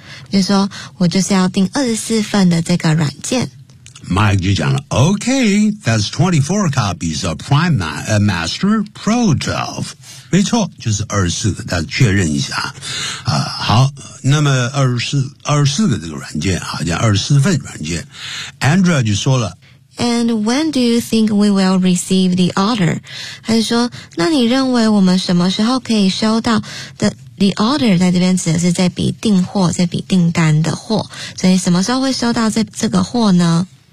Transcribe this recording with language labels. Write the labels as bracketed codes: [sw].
[zh] 就说我就是要订24份的这个软件。 [en] Mike [zh] 就讲了 [en] Okay, that's 24 copies of Printmaster Pro 12. [zh] 没错就是24个大家确认一下。好那么24个这个软件好像24份软件。 Andrea 就说了。 [en] And when do you think we will receive the order? [zh] 他就说那你认为我们什么时候可以收到 the order 在这边指的是这笔订货这笔订单的货。所以什么时候会收到这个货呢